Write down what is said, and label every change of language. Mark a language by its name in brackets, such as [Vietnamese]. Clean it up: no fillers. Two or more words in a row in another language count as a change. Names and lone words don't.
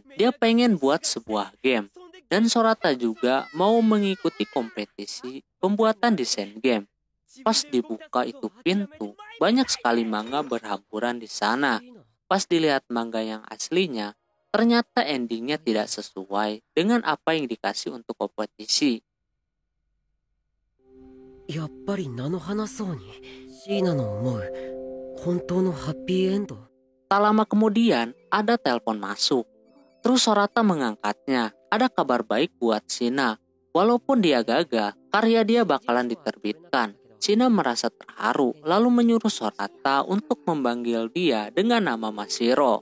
[Indonesian] Dia pengen buat sebuah game. Dan Sorata juga mau mengikuti kompetisi pembuatan desain game. Pas dibuka itu pintu, banyak sekali manga berhamburan di sana. Pas dilihat manga yang aslinya, ternyata endingnya tidak sesuai dengan apa yang dikasih untuk kompetisi. [Japanese] やっぱり菜の花そうに椎名の思う本当のハッピーエンド。 [Indonesian] Tak lama kemudian, ada telepon masuk. Terus Sorata mengangkatnya. Ada kabar baik buat Shina. Walaupun dia gagal, karya dia bakalan diterbitkan. Shina merasa terharu, lalu menyuruh Sorata untuk memanggil dia dengan nama Mashiro.